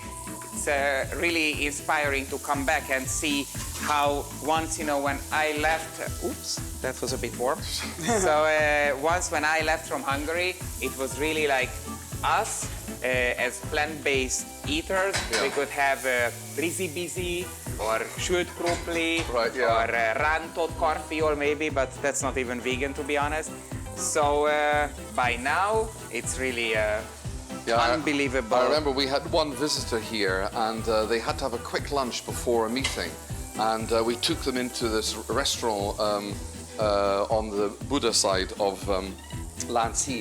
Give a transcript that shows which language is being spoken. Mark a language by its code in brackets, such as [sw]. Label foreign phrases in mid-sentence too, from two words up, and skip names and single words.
[en] It's really inspiring to come back and see how once, you know, when I left, oops, that was a bit warm. So once when I left from Hungary, it was really like us as plant-based eaters. Yeah. We could have rizibizi or [hu] sült krumpli [en] Right, yeah. or [hu] rántott karfiol [en] maybe, but that's not even vegan to be honest. So by now, it's really unbelievable. I remember we had one visitor here and they had to have a quick lunch before a meeting. And we took them into this restaurant on the Buda side of Lánchíd.